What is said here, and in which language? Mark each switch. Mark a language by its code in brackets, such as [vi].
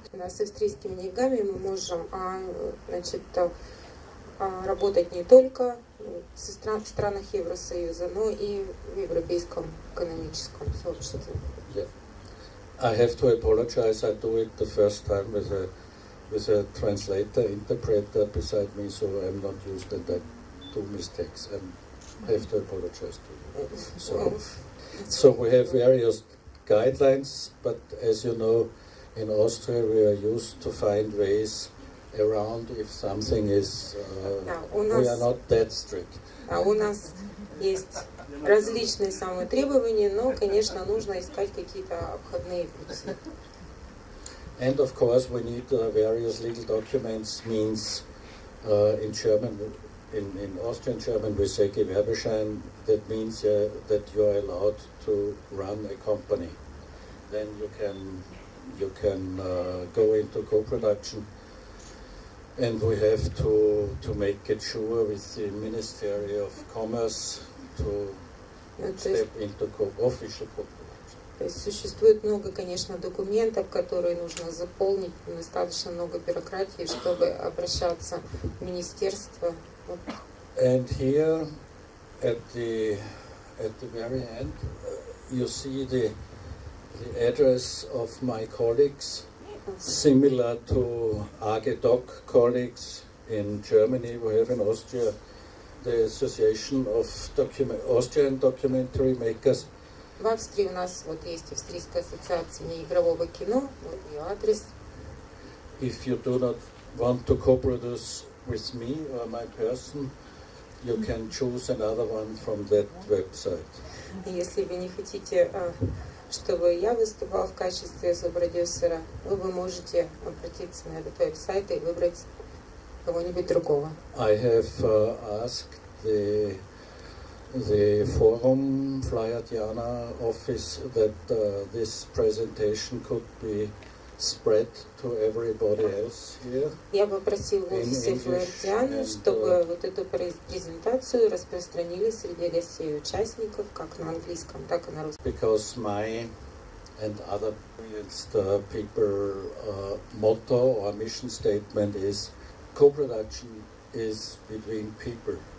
[ru] Да, с австрийскими деньгами мы можем, значит, работать не только в странах Евросоюза, но и в европейском экономическом сообществе. [en] Yeah. I have to apologize. I do it the first time with a translator, interpreter beside me, so I'm not used and I do mistakes and I have to apologize to you. So we have various guidelines, but as you know, in Austria we are used to find ways around if something is, we are not that strict. [ru] У нас есть различные самые требования, но, конечно, нужно искать какие-то обходные пути. [en] And of course we need various legal documents, means in German, in Austrian German we say Gewerbeschein, that means that you are allowed to run a company. Then you can go into co-production, and we have to make it sure with the Ministry of Commerce to step into official co-production. [ru] То есть существует много, конечно, документов, которые нужно заполнить, достаточно много бюрократии, чтобы обращаться в министерство. [en] And here at the very end, you see the address of my colleagues, similar to AGDOC colleagues in Germany. We have in Austria the Association of Austrian Documentary Makers. [ru] В Австрии у нас вот есть Австрийская ассоциация неигрового кино, вот ее адрес. [en] If you do not want to co-produce with me or my person, you can choose another one from that website. [ru] Если вы не хотите, чтобы я выступал в качестве сопродюсера, вы можете обратиться на этот веб-сайт и выбрать кого-нибудь другого. [en] I have asked the Forum Flahertiana office that this presentation could be spread to everybody else here. [ru] Я попросил в офисе Флаэртианы, чтобы вот эту презентацию распространили среди гостей и участников, как на английском, так и на русском. [en] Because my and other experienced people motto or mission statement is co-production is between people.